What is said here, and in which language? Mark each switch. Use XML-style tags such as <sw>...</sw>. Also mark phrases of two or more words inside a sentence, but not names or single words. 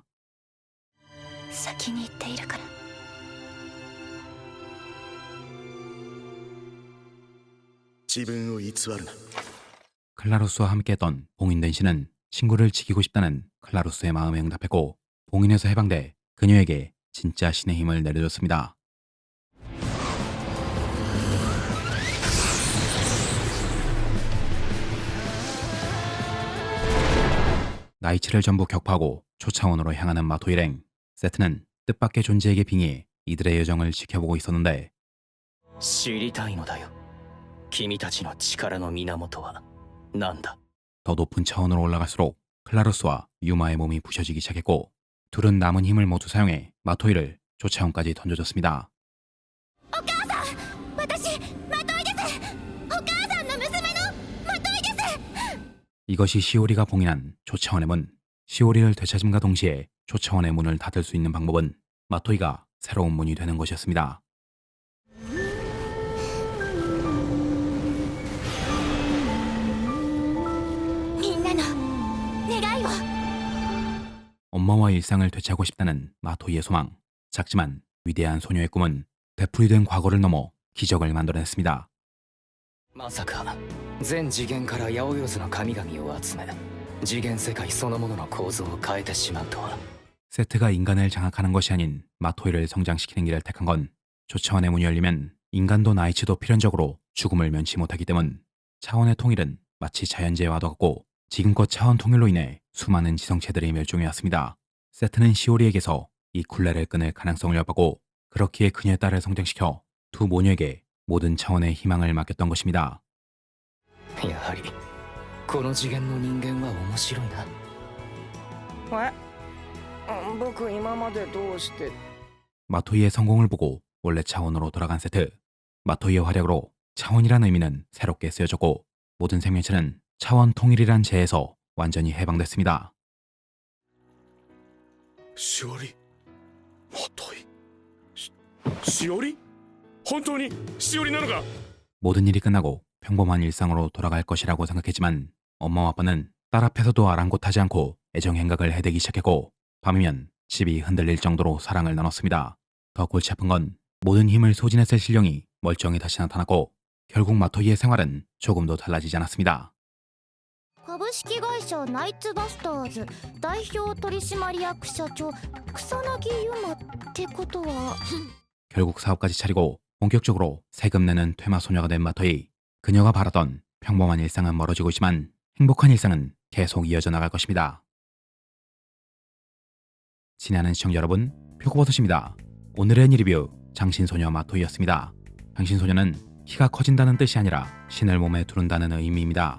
<ja>先に行っているから。自分を偽るな。</ja> <ko>클라루스와 함께했던 봉인된 씨는 친구를 지키고 싶다는 클라루스의 마음에 응답했고 봉인에서 해방돼 그녀에게 진짜 신의 힘을 내려줬습니다. 나이치를 전부 격파하고 초차원으로 향하는 마토 일행. 세트는 뜻밖의 존재에게 빙의해 이들의 여정을 지켜보고 있었는데</ko> <ja>知りたいのだよ。君たちの力の源は何だ。</ja> <ko>더 높은 차원으로 올라갈수록 클라루스와 유마의 몸이 부셔지기 시작했고 둘은 남은 힘을 모두 사용해 마토이를 초차원까지 던져줬습니다.</ko> <ja>私マトイです。お母さんの娘のマトイです。</ja> <ko>이것이 시오리가 봉인한 초차원의 문. 시오리를 되찾음과 동시에 초차원의 문을 닫을 수 있는 방법은 마토이가 새로운 문이 되는 것이었습니다.</ko> <ja>みんなの願いを。</ja> <ko>엄마와 일상을 되찾고 싶다는 마토이의 소망. 작지만 위대한 소녀의 꿈은 되풀이된 과거를 넘어 기적을 만들어냈습니다.</ko> <ja>まさか全次元から八百万の神々を集め次元世界そのものの構造を変えてしまうとは。</ja> <ko>세트가 인간을 장악하는 것이 아닌 마토이를 성장시키는 길을 택한 건 초차원의 문이 열리면 인간도 나이치도 필연적으로 죽음을 면치 못하기 때문. 차원의 통일은 마치 자연재해와도 같고 지금껏 차원 통일로 인해 수많은 지성체들이 멸종해왔습니다. 세트는 시오리에게서 이 굴레를 끊을 가능성을 엿보고 그렇기에 그녀의 딸을 성장시켜 두 모녀에게 모든 차원의 희망을 맡겼던 것입니다.</ko> <ja>やはりこの次元の人間は面白いな。僕今までどうして。</ja> <ko>마토이의 성공을 보고 원래 차원으로 돌아간 세트. 마토이의 활약으로 차원이란 의미는 새롭게 쓰여졌고 모든 생명체는 차원 통일이란 재에서 완전히 해방됐습니다.</ko> <ja>しおり、マトイ、しおり、本当にしおりなのか。</ja> <ko>모든 일이 끝나고 평범한 일상으로 돌아갈 것이라고 생각했지만 엄마와 아빠는 딸 앞에서도 아랑곳하지 않고 애정 행각을 해대기 시작했고 밤이면 집이 흔들릴 정도로 사랑을 나눴습니다. 더 골치 아픈 건 모든 힘을 소진했을 신령이 멀쩡히 다시 나타났고 결국 마토이의 생활은 조금도 달라지지 않았습니다.</ko> <ja>株式会社ナイツバスターズ代表取締役社長草薙ゆまってことは。</ja> <ko>결국 사업까지 차리고 본격적으로 세금 내는 퇴마 소녀가 된 마토이. 그녀가 바라던 평범한 일상은 멀어지고 있지만 행복한 일상은 계속 이어져 나갈 것입니다. 친애하는 시청자 여러분, 표고버섯입니다. 오늘의 리뷰 장신소녀 마토이였습니다. 장신소녀는 키가 커진다는 뜻이 아니라 신을 몸에 두른다는 의미입니다.</ko>